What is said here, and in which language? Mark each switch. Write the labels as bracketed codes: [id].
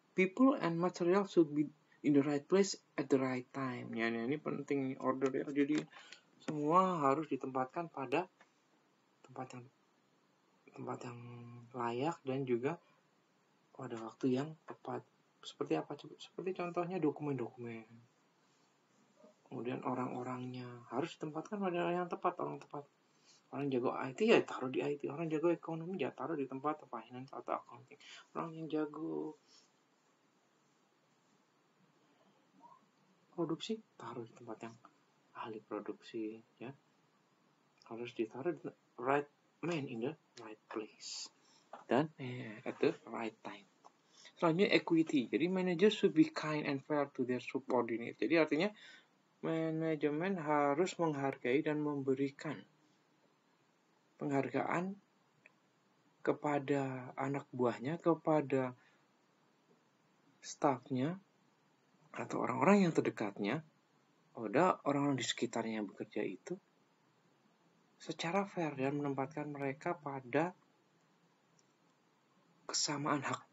[en] People and material should be in the right place at the right time. [id] Ya, ini penting order ya. Jadi semua harus ditempatkan pada tempat yang layak dan juga pada waktu yang tepat. Seperti apa? Seperti contohnya dokumen-dokumen. Kemudian orang-orangnya harus ditempatkan pada yang tepat, orang tepat. Orang jago IT ya taruh di IT. Orang jago ekonomi ya taruh di tempat finance atau accounting. Orang yang jago produksi taruh di tempat yang ahli produksi ya. Harus ditaruh di [en] right man in the right place [id] dan [en] at the right time. [id] Selanjutnya [en] equity. Jadi manager should be kind and fair to their subordinate. [id] Jadi artinya manajemen harus menghargai dan memberikan penghargaan kepada anak buahnya, kepada stafnya atau orang-orang yang terdekatnya, pada orang-orang di sekitarnya yang bekerja itu secara fair dan menempatkan mereka pada kesamaan hak.